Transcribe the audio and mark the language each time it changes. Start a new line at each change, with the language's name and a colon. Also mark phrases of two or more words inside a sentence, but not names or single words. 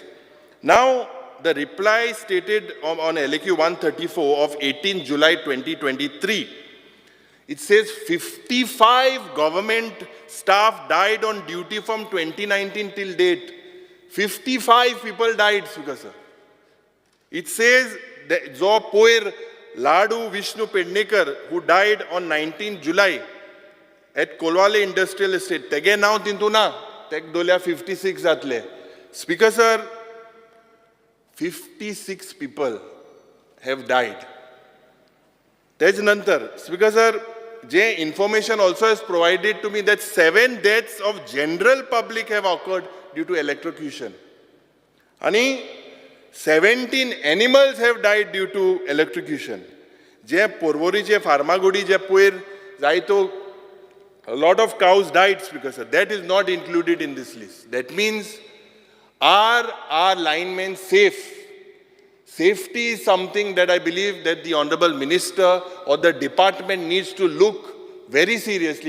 English: Now, the reply stated on LAQ 134 of 18 July 2023, it says 55 government staff died on duty from 2019 till date. 55 people died, Speaker sir. It says that Jo Poir Ladu Vishnu Pednekar, who died on 19 July at Kolwale Industrial Estate.
Konkani: Tege now tintuna, tek dolia 56 atle.
English: Speaker sir, 56 people have died. त्याच्यानंतर Speaker sir, जे information also has provided to me that 7 deaths of general public have occurred due to electrocution. आणि 17 animals have died due to electrocution.
Konkani: जे पोरवोरीचे फार्मागुडी जे पयर जायतो
English: a lot of cows died, Speaker sir. That is not included in this list. That means are our linemen safe? Safety is something that I believe that the Honorable Minister or the department needs to look very seriously.